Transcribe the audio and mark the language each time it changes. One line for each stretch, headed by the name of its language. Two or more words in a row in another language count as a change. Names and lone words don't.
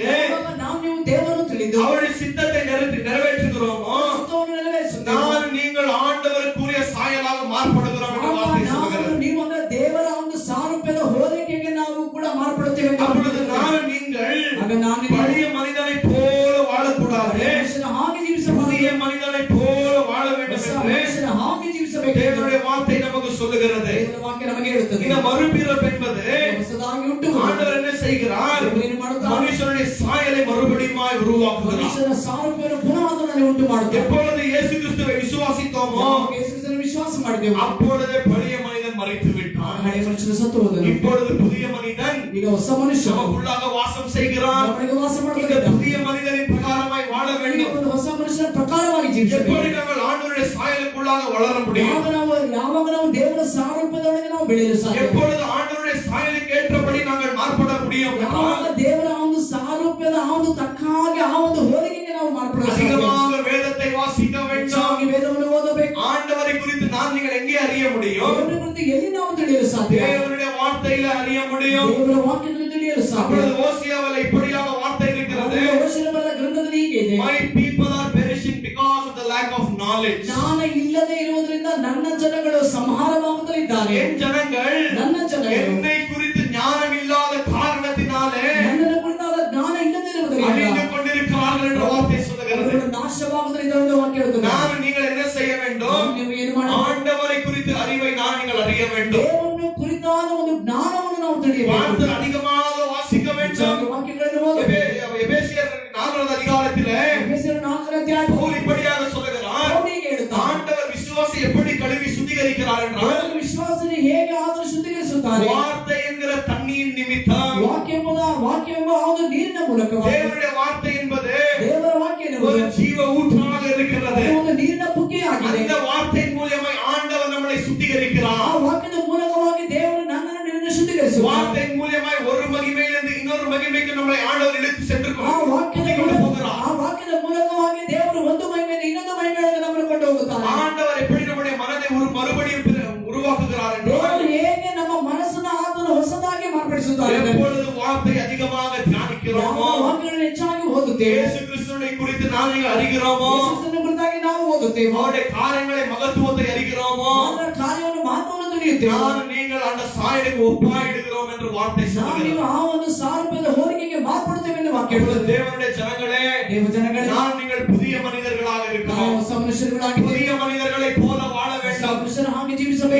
Kannada: ಯಾವಾಗ ನಾವು ನೀವು ದೇವರನ್ನು ತಿಳಿದು
Tamil: அவருடைய சித்தத்தை நிறைவேற்றுகிறோமோ
Kannada: ಚಿತ್ತವನ್ನು ನೆರವೇರಿಸುತ್ತೇವೆ.
Tamil: நான் நீங்கள் ஆண்டவருக்குரிய சாயலாக மாறுபடுகிறோம் என்று வார்த்தை சொல்கிறது.
Kannada: ನೀವು ಅಂದ್ರೆ ದೇವರ ಒಂದು ಸಾರೂಪ್ಯದ ಹೋಲಿಕೆಗೆ ನಾವು ಕೂಡ ಮಾರ್ಪಡುತ್ತೇವೆ.
Tamil: அப்பொழுது நான் நீங்கள்
Kannada: ಆಗ ನಾನು
Tamil: பழைய மனிதனை போல வாழக்கூடாது,
Kannada: ಮನುಷ್ಯನ ಹಾಗೆ ಜೀವಿಸಬಾರದು.
Tamil: புதிய மனிதனை போல வாழ வேண்டும் என்று
Kannada: ಮನುಷ್ಯನ ಹಾಗೆ ಜೀವಿಸಬೇಕು.
Tamil: தேவனுடைய வார்த்தை நமக்கு சொல்லுகிறது.
Kannada: ದೇವರ ವಾಕ್ಯ ನಮಗೆ ಹೇಳುತ್ತದೆ.
Tamil: இந்த மறுபிறப்பு என்பது
Kannada: ಹೊಸದಾಗಿ ಹುಟ್ಟು
Tamil: ஆண்டவர் என்ன செய்கிறார்?
Kannada: ದೇವರು ಏನು ಮಾಡುತ್ತಾನೆ?
Tamil: மனுஷனுடைய சாயலை மறுபடியுமாய் உருவாக்குகிறார்.
Kannada: ಮನುಷ್ಯನ ಸಾರೂಪ್ಯವನ್ನು ಪುನಃ ಅದರಲ್ಲಿ ಉಂಟು ಮಾಡುತ್ತಾನೆ.
Tamil: எப்பொழுது இயேசு கிறிஸ்துவை விசுவாசித்தோமோ
Kannada: ನಾವು ಯೇಸು ಕ್ರಿಸ್ತನಲ್ಲಿ ವಿಶ್ವಾಸ ಮಾಡಿದೆವು.
Tamil: அப்பொழுதே பழைய மனிதன் மரித்து விட்டான்.
Kannada: ಹಳೆಯ ಮನುಷ್ಯನ ಸತ್ತು ಹೋದನು.
Tamil: இப்பொழுது புதிய மனிதன்
Kannada: ಈಗ ಹೊಸ ಮನುಷ್ಯ
Tamil: நமக்குள்ளாக வாசம் செய்கிறான்.
Kannada: ನಮ್ಮೊಳಗೆ ವಾಸ
Tamil: இந்த
Kannada: ಮಾಡುತ್ತಿದ್ದಾನೆ.
Tamil: புதிய மனிதனின் பிரகாரமாய் வாழ
Kannada: ಈಗ
Tamil: வேண்டும்.
Kannada: ಒಂದು ಹೊಸ ಮನುಷ್ಯನ ಪ್ರಕಾರವಾಗಿ ಜೀವಿಸಬೇಕು.
Tamil: எப்படி நாங்கள் ஆண்டவருடைய சாயலுக்குள்ளாக வளர முடியும்?
Kannada: ಯಾವಾಗ ನಾವು ದೇವರ ಸಾರೂಪ್ಯದೊಳಗೆ ನಾವು ಬೆಳೆಯಲು ಸಾಧ್ಯ.
Tamil: எப்பொழுது ஆண்டவருடைய சாயலுக்கு ஏற்றபடி நாங்கள் மாறுபட முடியும்?
Kannada: ಯಾವಾಗ ದೇವರ ಆ ಒಂದು ಸಾರೂಪ್ಯದ ಆ ಒಂದು ತಕ್ಕ ಹಾಗೆ ಆ ಒಂದು ಹೋಲಿಕೆಗೆ ನಾವು ಮಾರ್ಪಡಲು ಸಾಧ್ಯ.
Tamil: அதிகமாக வேதத்தை வாசிக்க வேண்டும்.
Kannada: ಹೆಚ್ಚಾಗಿ ವೇದವನ್ನು ಓದಬೇಕು.
Tamil: ஆண்டவரை குறித்து நான் நீங்கள் எங்கே அறிய முடியும்?
Kannada: ದೇವರ ಕುರಿತು ಎಲ್ಲಿ ನಾವು ತಿಳಿಯಲು ಸಾಧ್ಯ?
Tamil: தேவனுடைய வார்த்தையில அறிய முடியும்.
Kannada: ದೇವರ ವಾಕ್ಯದಲ್ಲಿ ತಿಳಿಯಲು ಸಾಧ್ಯ.
Tamil: அப்பொழுது ஓசியாவில் இப்படியாக வார்த்தை இருக்கிறது.
Kannada: ಯೋಷೀಯನ ಗ್ರಂಥದಲ್ಲಿ ಹೀಗೆ ಇದೆ.
English: My people are perishing because of the lack of knowledge.
Kannada: ಜ್ಞಾನ ಇಲ್ಲದೆ ಇರುವುದರಿಂದ ನನ್ನ ಜನಗಳು ಸಂಹಾರವಾಗುತ್ತಲಿದ್ದಾರೆ.
Tamil: என் ஜனங்கள்
Kannada: ನನ್ನ ಜನಗಳು
Tamil: என்னை குறித்து ஞானம் இல்லாத காரணத்தினாலே
Kannada: ನನ್ನನ್ನು ಕುರಿತಾದ ಜ್ಞಾನ ಇಲ್ಲದೆ ಇರುವುದರಿಂದ
Tamil: அழிந்து கொண்டிருக்கிறார்கள் என்ற வார்த்தை சொல்லுகிறது.
Kannada: ಅವರು ನಾಶವಾಗುವುದರಿಂದ ಎಂದು ವಾಕ್ಯ ಹೇಳುತ್ತದೆ.
Tamil: நான் நீங்கள் என்ன செய்ய வேண்டும்?
Kannada: ನೀವು ಏನು ಮಾಡಬೇಕು?
Tamil: ஆண்டவரை குறித்து அறிவை நான் நீங்கள் அறிய வேண்டும்.
Kannada: ದೇವರನ್ನು ಕುರಿತಾದ ಒಂದು ಜ್ಞಾನವನ್ನು ನಾವು ತಿಳಿಯಬೇಕು.
Tamil: வார்த்தை அதிகமாக வாசிக்க வேண்டும்.
Kannada: ವಾಕ್ಯಗಳನ್ನು ಓದಬೇಕು.
Tamil: எபேசியர் 4வது அதிகாரத்திலே
Kannada: ಎಫೆಸರ್ 4ನೇ ಅಧ್ಯಾಯ
Tamil: பவுல் இப்படியாக சொல்லுகிறார்.
Kannada: ಪೌಲನು ಹೀಗೆ ಹೇಳುತ್ತಾನೆ.
Tamil: ஆண்டவர் விசுவாசி எப்படி கழுவி சுத்திகரிக்கிறார் என்றால்
Kannada: ದೇವರು ವಿಶ್ವಾಸನೆ ಹೇಗೆ ಆದರೂ ಶುದ್ಧೀಕರಿಸುತ್ತಾರೆ.
Tamil: வார்த்தை என்கிற தண்ணீர் நிமித்தம்
Kannada: ವಾಕ್ಯವೆಂಬ ಒಂದು ನೀರಿನ ಮೂಲಕವಾಗಿ
Tamil: தேவனுடைய வார்த்தை என்பது
Kannada: ದೇವರ ವಾಕ್ಯ
Tamil: ஒரு
Kannada: ಎನ್ನುವುದು
Tamil: ஜீவ ஊற்றாக இருக்கிறது.
Kannada: ಒಂದು ನೀರಿನ ಬುಗ್ಗೆಯಾಗಿದೆ.
Tamil: அந்த வார்த்தையின் மூலமாய் ஆண்டவர் நம்மளை
Kannada: ಆ
Tamil: சுத்திகரிக்கிறார்.
Kannada: ವಾಕ್ಯದ ಮೂಲಕವಾಗಿ ದೇವರು ನನ್ನನ್ನು ನಿನ್ನನ್ನು ಶುದ್ಧೀಕರಿಸುತ್ತಾರೆ.
Tamil: வார்த்தையின் மூலமாய் ஒரு மகிமையிலிருந்து இன்னொரு மகிமைக்கு நம்மளை ஆண்டவர் இழுத்து சென்று
Kannada: ಆ ವಾಕ್ಯದ ಮೂಲಕವಾಗಿ ದೇವರು ಒಂದು ಮಹಿಮೆಯಿಂದ ಇನ್ನೊಂದು ಮಹಿಮೆಯೊಳಗೆ ನಮ್ಮನ್ನು ಕೊಂಡು ಹೋಗುತ್ತಾರೆ.
Tamil: ஆண்டவர் எப்படி நம்முடைய மனதை ஒரு மறுபடியும் உருவாக்குகிறார் என்றால்
Kannada: ದೇವರು ಹೇಗೆ ನಮ್ಮ ಮನಸ್ಸನ್ನು ಆತನು ಹೊಸದಾಗಿ ಮಾರ್ಪಡಿಸುತ್ತಾರೆ.
Tamil: எப்பொழுது வார்த்தை அதிகமாக தியானிக்கிறோமோ
Kannada: ವಾಕ್ಯಗಳನ್ನು ಹೆಚ್ಚಾಗಿ ಓದುತ್ತೇವೆ.
Tamil: இயேசு கிறிஸ்துவை குறித்து நாம் நீங்கள் அறிகிறோமோ
Kannada: ಯೇಸುವಿನ ಕುರಿತಾಗಿ ನಾವು ಓದುತ್ತೇವೆ.
Tamil: அவருடைய காரியங்களை மகத்துவத்தை அறிகிறோமோ
Kannada: ಅವರ ಕಾರ್ಯವನ್ನು ಮಹತ್ವವನ್ನು ತಿಳಿಯುತ್ತೇವೆ.
Tamil: நான் நீங்கள் அந்த சாயலுக்கு ஒப்பாயிடுகிறோம் என்று வார்த்தை
Kannada: ನಾವು
Tamil: சொல்லுகிறது.
Kannada: ನೀವು ಆ ಒಂದು ಸಾರೂಪ್ಯದ ಹೋಲಿಕೆಗೆ ಮಾರ್ಪಡುತ್ತೇವೆ ಎಂದು ವಾಕ್ಯ ಹೇಳುತ್ತದೆ.
Tamil: தேவனுடைய ஜனங்களே
Kannada: ದೇವಜನಗಳೇ,
Tamil: நான் நீங்கள் புதிய மனிதர்களாக
Kannada: ನಾವು
Tamil: இருக்கிறோம்.
Kannada: ಹೊಸ ಮನುಷ್ಯರುಗಳಾಗಿ
Tamil: புதிய மனிதர்களை போல வாழ
Kannada: ಹೊಸ
Tamil: வேண்டும்.
Kannada: ಮನುಷ್ಯರ ಹಾಗೆ ಜೀವಿಸಬೇಕು.